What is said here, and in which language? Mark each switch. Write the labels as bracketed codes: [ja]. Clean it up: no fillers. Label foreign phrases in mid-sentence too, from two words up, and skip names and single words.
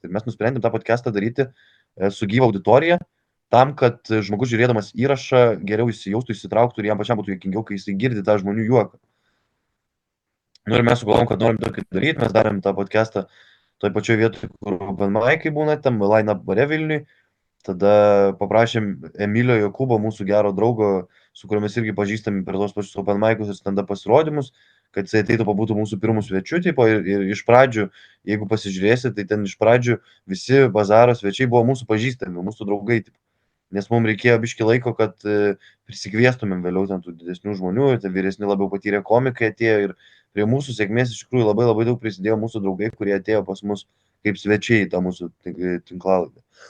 [lt] Ir mes nusprendėm tą podcastą daryti su gyva auditorija, tam, kad žmogus žiūrėdamas įrašą geriau įsijaustų, įsitrauktų ir jam pačiam būtų juokingiau, kai jisai girdi tą žmonių juoką. Nu ir mes sugalvom, kad norim tokį daryti, mes darėm tą podcastą toj pačioj vietoj, kur [en] open mic'ai [lt] būna, tam Line Up bare Vilniui. Tada paprašėm Emilio Jokūbo, mūsų gero draugo, su kuriuo mes irgi pažįstami per tos pačius [en] open mic'us [lt] ir stand-up pasirodymus, kad jisai ateitų pabūtų mūsų pirmų svečių, tipo, ir iš pradžių, jeigu pasižiūrėsit, tai ten iš pradžių visi Bazaro svečiai buvo mūsų pažįstami, mūsų draugai, tipo. Nes mums reikėjo biški laiko, kad prisikviestumėm vėliau ten tų didesnių žmonių, ir vyresni labiau patyrę komikai atėjo ir prie mūsų sėkmės iš tikrųjų labai labai daug prisidėjo mūsų draugai, kurie atėjo pas mus kaip svečiai į tą mūsų tinklalaidę.